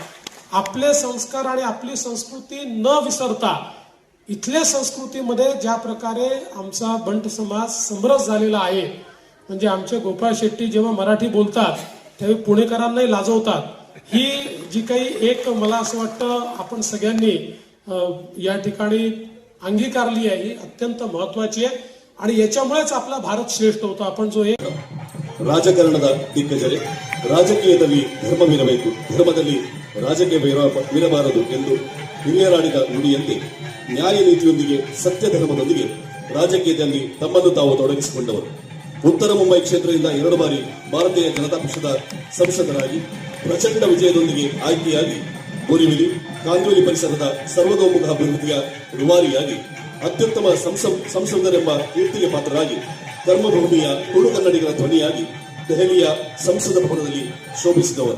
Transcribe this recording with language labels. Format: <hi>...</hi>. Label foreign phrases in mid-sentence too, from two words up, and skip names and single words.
<mr>आपले संस्कार आणि आपली संस्कृती न विसरता इथल्या संस्कृतीमध्ये ज्या प्रकारे आमचा बंट समाज समरस झालेला आहे, म्हणजे आमचे गोपाळ शेट्टी जेव्हा मराठी बोलतात त्यावेळी पुणेकरांनाही लाजवतात. ही जी काही एक मला असं वाटतं आपण सगळ्यांनी या ठिकाणी अंगीकारली आहे, ही अत्यंत महत्वाची आहे. आणि याच्यामुळेच आपला भारत श्रेष्ठ होतो. आपण जो एक</mr> <kn>ರಾಜಕಾರಣದ ದಿಗ್ಗಜರೇ, ರಾಜಕೀಯದಲ್ಲಿ ಧರ್ಮವಿರಬೇಕು, ಧರ್ಮದಲ್ಲಿ ರಾಜಕೀಯವಿರಬಾರದು ಎಂದು ಹಿರಿಯರಾಡಿದ ನುಡಿಯಂತೆ ನ್ಯಾಯ ನೀತಿಯೊಂದಿಗೆ ಸತ್ಯ ಧರ್ಮದೊಂದಿಗೆ ರಾಜಕೀಯದಲ್ಲಿ ತಮ್ಮನ್ನು ತಾವು ತೊಡಗಿಸಿಕೊಂಡವರು. ಉತ್ತರ ಮುಂಬೈ ಕ್ಷೇತ್ರದಿಂದ 2 ಬಾರಿ ಭಾರತೀಯ ಜನತಾ ಪಕ್ಷದ ಸಂಸದರಾಗಿ ಪ್ರಚಂಡ ವಿಜಯದೊಂದಿಗೆ ಆಯ್ಕೆಯಾಗಿ ಬೋರಿವಿಲಿ ಕಾಂಜೋಲಿ ಪರಿಸರದ ಸರ್ವತೋಮುಖ ಅಭಿವೃದ್ಧಿಯ ರೂವಾರಿಯಾಗಿ ಅತ್ಯುತ್ತಮ ಸಂಸದರೆಂಬ ಕೀರ್ತಿಗೆ ಪಾತ್ರರಾಗಿ ಕರ್ಮಭೂಮಿಯ ತುಳು ಕನ್ನಡಿಗರ ಧ್ವನಿಯಾಗಿ ದೆಹಲಿಯ ಸಂಸದ ಭವನದಲ್ಲಿ ಶೋಭಿಸಿದವರು.</kn>